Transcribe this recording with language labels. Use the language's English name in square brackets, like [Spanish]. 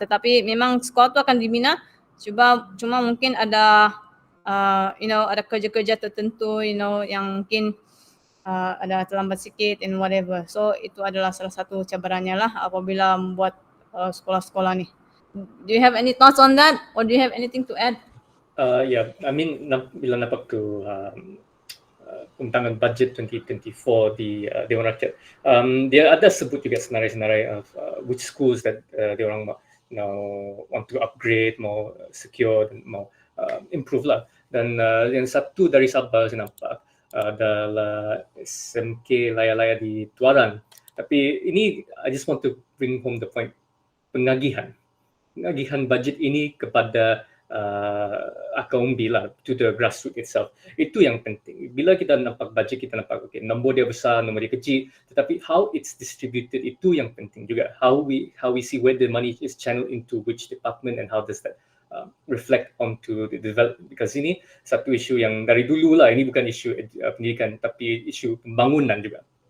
[Malay] Tetapi memang sekolah tu akan dibina, cuma mungkin ada ada kerja-kerja tertentu yang mungkin ada terlambat sikit [English] and whatever. [Malay] So itu adalah salah satu cabarannya lah apabila membuat sekolah-sekolah ni. [English] Do you have any thoughts on that, or do you have anything to add? Yeah, I mean [Malay] bila nampak tu pembentangan budget 2024 di Dewan Rakyat, dia ada sebut juga senarai-senarai [English] of which schools that [Malay] dia orang [English] want to upgrade, [Malay] mau secure dan mau improve lah. Dan yang satu dari Sabah saya nampak adalah SMK Laya-Laya di Tuaran. Tapi ini [English] I just want to bring home the point, [Malay] pengagihan budget ini kepada akar umbi lah, [English] to the grassroots itself. [Malay] Itu yang penting. Bila kita nampak budget, kita nampak nombor dia besar, nombor dia kecil, tetapi [English] how it's distributed [Malay] itu yang penting juga. [English] How we see where the money is channeled into which department and how does that reflect onto the development. [Malay] Because ini satu isu yang dari dulu lah, ini bukan isu pendidikan tapi isu pembangunan juga.